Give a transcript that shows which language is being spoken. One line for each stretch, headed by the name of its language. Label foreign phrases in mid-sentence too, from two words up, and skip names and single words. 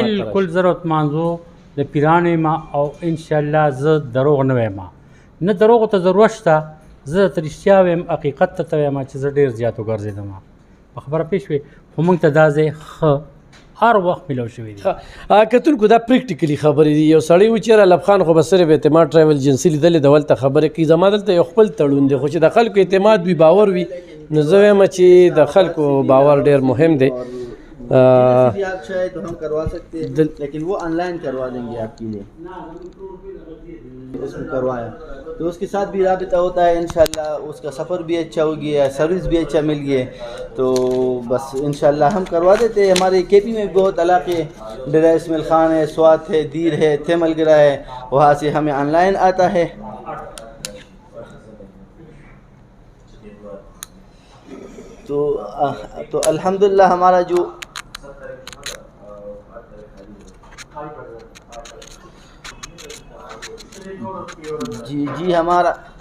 Pashto: بالکل ضرورت مانځو د پیرانو یم او انشاءالله زه دروغ نه وایم نه دروغو ته ضرورت شته زه درته رښتیا وایم حقیقت ته وایم چې زه ډېر زیات وګرځېدم په خبره پوه شوې خو موږ ته دا ځای ښه هر وخت ملو شوی دی کتونکو دا پریکټیکلی خبرې دي یو سړی و چې رلب خان خو به صرف اعتماد ټریول ایجنسي لیدلې د ولته خبرې کوي زما دلته یو خپل تړون دی خو چې د خلکو اعتماد وي باور وي نو زه وایم چې د خلکو باور ډېر مهم دی
Hindi: आप चाहे तो हम करवा सकते हैं लेकिन वो ऑनलाइन करवा देंगे आपके लिए उसमें करवाया तो उसके साथ भी राबिता होता है इंशाल्लाह उसका सफ़र भी अच्छा हो गया सर्विस भी अच्छा मिल गया तो बस इंशाल्लाह हम करवा देते हैं हमारे केपी में बहुत इलाके डेरा इसमाइल खान है स्वात है दीर है थेमलगरा है वहाँ से हमें ऑनलाइन आता है तो अल्हम्दुलिल्लाह हमारा जो जी हमारा